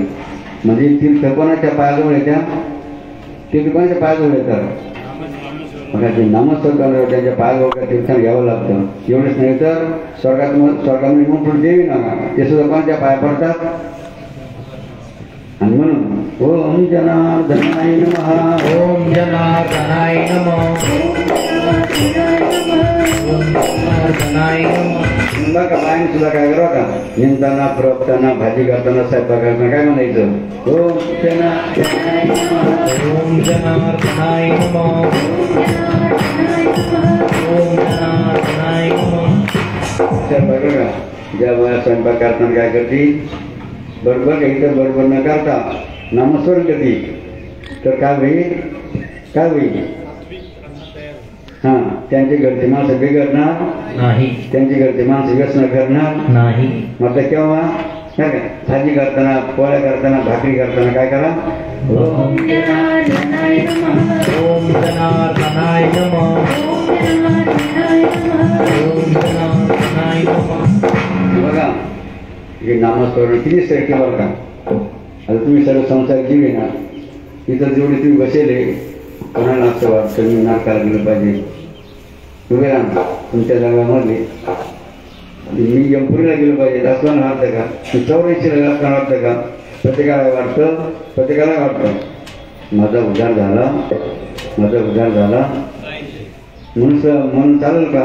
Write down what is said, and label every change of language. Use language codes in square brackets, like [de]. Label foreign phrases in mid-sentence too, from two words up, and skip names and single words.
[mr] म्हणजे तीर्थ कोणाच्या पायाजवळ येत्या, तीर्थ कोणाच्या पायाजवळ येतात, बघा ते नामस्मरण करणार त्यांच्या पायाजवळ तीर्थान घ्यावं लागतं. एवढंच नाही तर स्वर्गामध्ये मग पुढे देवी नका ते सुद्धा कोणाच्या पाया पडतात. आणि म्हणून [sa] ओम जनार्दनाय नमः, ओम जनार्दनाय नमः, ओम जनार्दनाय नमः. [mr] बघा बाईने सुद्धा काय करावं का, निंदताना प्रवताना भाजी करताना स्वयंपाक करताना काय म्हणायचं, [sa] ओम जनार्दनाय नमः, ओम जनार्दनाय नमः, ओम जनार्दनाय नमः. [mr] स्वयंपाक बघा ज्या बाया स्वयंपाक करताना काय करते, बरोबर इतर बरोबर न करता नामस्मरण करते तर काय होईल, काय होईल, हां त्यांची घरची माणसं बिघडणार नाही, त्यांची घरची माणसं व्यसन करणार नाही. म्हटलं केव्हा काय काय भाजी करताना पोळ्या करताना भाकरी करताना काय करा, [sa] ओम जनार्दनाय नमः, ओम जनार्दनाय नमः, ओम जनार्दनाय नमः. [mr] बघा हे नामस्मरण किती श्रेष्ठ बरं का. आता तुम्ही सर्व संसार जीव आहे ना, इथं जेवढे तुम्ही बसेले कोणाला असं वाटतं मी नाकाला गेलं पाहिजे, उभे राहा तुमच्या जागामध्ये मी यमपुरीला गेलो पाहिजे असं वाटतं का, मी 84ला असताना वाटतं का, प्रत्येकाला वाटतं, प्रत्येकाला वाटतं माझा उद्धार झाला, माझा उद्धार झाला म्हणून चालेल का.